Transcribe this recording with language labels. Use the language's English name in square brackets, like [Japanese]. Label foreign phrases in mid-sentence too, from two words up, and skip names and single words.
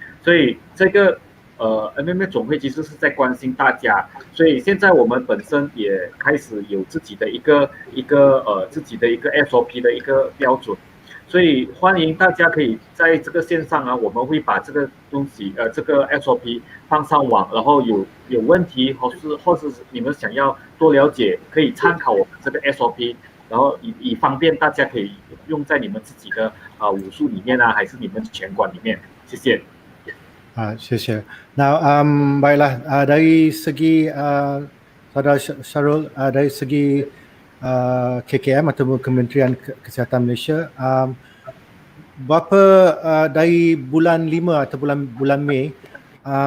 [Chinese] 所以这个MMA 总会其实是在关心大家，所以现在我们本身也开始有自己的一个 SOP 的一个标准，所以欢迎大家可以在这个线上我们会把这个东西这个 SOP 放上网，然后有问题或是你们想要多了解，可以参考我们这个 SOP， 然后以方便大家可以用在你们自己的武术里面还是你们拳馆里面。谢谢。 [Malay] 谢谢。Now, baiklah, dari segi Saudara Syarul, dari segi KKM atau Kementerian Kesihatan Malaysia, berapa dari bulan 5 atau bulan Mei,